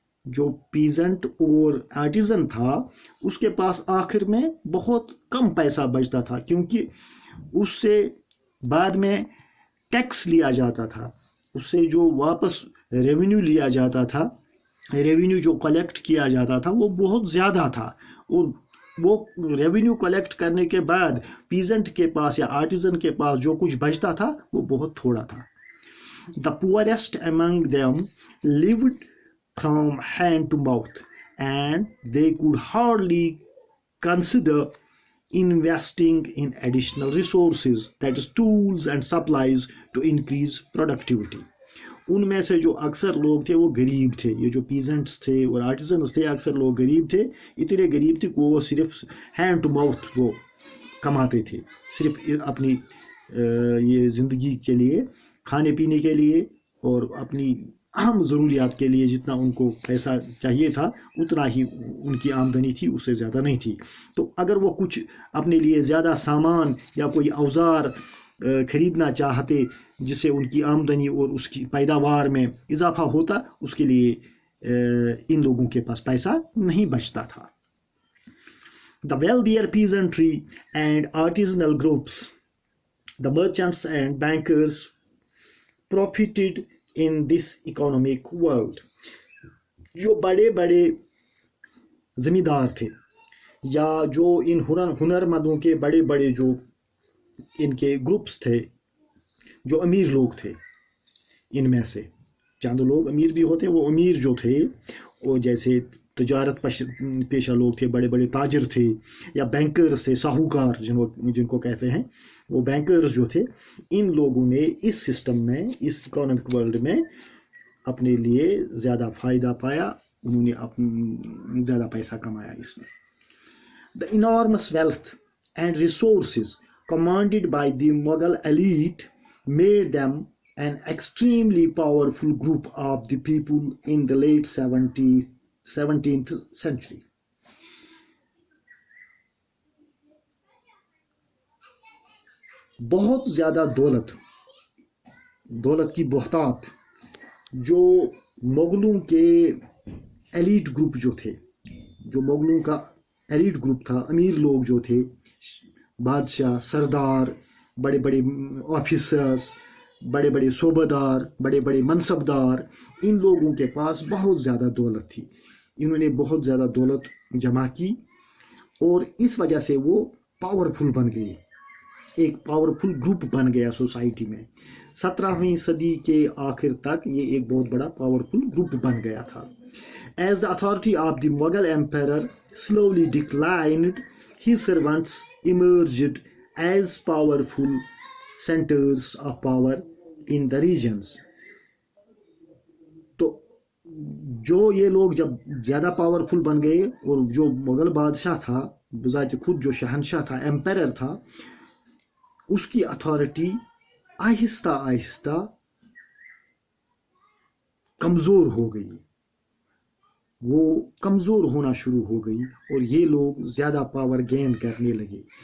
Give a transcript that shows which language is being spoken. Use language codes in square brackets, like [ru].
[hi] जो पीजेंट और आर्टिजन था, उसके पास आखिर में बहुत कम पैसा बचता था, क्योंकि उससे बाद में टैक्स लिया जाता था, उससे जो वापस रेवेन्यू लिया जाता था, रेवेन्यू जो कलेक्ट किया जाता था, वो बहुत ज़्यादा था, और वो रेवेन्यू कलेक्ट करने के बाद पीजेंट के पास या आर्टिजन के पास जो कुछ बचता था वो बहुत थोड़ा था। [en] The poorest among them lived from hand to mouth, and they could hardly consider investing in additional resources, that is tools and supplies, to increase productivity. [hi] उनमें से जो अक्सर लोग थे वो गरीब थे, ये जो पीजेंट्स थे और आर्टिजन्स थे, अक्सर लोग गरीब थे, इतने गरीब थे कि वो सिर्फ हैंड टू माउथ वो कमाते थे, सिर्फ अपनी ये ज़िंदगी के लिए, खाने पीने के लिए और अपनी अहम ज़रूरियात के लिए जितना उनको पैसा चाहिए था उतना ही उनकी आमदनी थी, उससे ज़्यादा नहीं थी। तो अगर वो कुछ अपने लिए ज़्यादा सामान या कोई औजार खरीदना चाहते जिससे उनकी आमदनी और उसकी पैदावार में इजाफा होता, उसके लिए इन लोगों के पास पैसा नहीं बचता था। [en] The wealthier peasantry and artisanal groups, the merchants and bankers, profited in this economic world. [hi] जो बड़े बड़े ज़मींदार थे या जो इन हुनरमंदों के बड़े बड़े जो इनके ग्रुप्स थे, जो अमीर लोग थे, इनमें से चंद लोग अमीर भी होते, वो अमीर जो थे वो जैसे तजारत पेशा लोग थे, बड़े बड़े ताजर थे, या बैंकर्स थे, साहूकार जिनको कहते हैं, वो बैंकर्स जो थे, इन लोगों ने इस सिस्टम में, इस इकोनॉमिक वर्ल्ड में अपने लिए ज़्यादा फ़ायदा पाया, उन्होंने ज़्यादा पैसा कमाया इसमें। [en] The enormous wealth and resources commanded by the Mughal elite made them an extremely powerful group of the people in the late 17th century. [hi] बहुत ज़्यादा दौलत की बहुतात जो मुगलों के एलीट ग्रुप जो थे, जो मुगलों का एलीट ग्रुप था, अमीर लोग जो थे, बादशाह, सरदार, बड़े बड़े ऑफिसर्स, बड़े बड़े सूबेदार, बड़े बड़े मनसबदार, इन लोगों के पास बहुत ज़्यादा दौलत थी। इन्होंने बहुत ज़्यादा दौलत जमा की और इस वजह से वो पावरफुल बन गई, एक पावरफुल ग्रुप बन गया सोसाइटी में। 17वीं सदी के आखिर तक ये एक बहुत बड़ा पावरफुल ग्रुप बन गया था। [en] As the authority of the Mughal emperor slowly declined, his servants emerged as powerful centers of power in the regions. तो [hi] जो ये लोग जब ज़्यादा पावरफुल बन गए और जो मुग़ल बादशाह था बज़ात खुद जो शहनशाह था, एम्पायर था, उसकी अथॉरिटी आहिस्ता आहिस्ता कमज़ोर हो गई, वो कमज़ोर होना शुरू हो गई और ये लोग ज़्यादा पावर गेन करने लगे।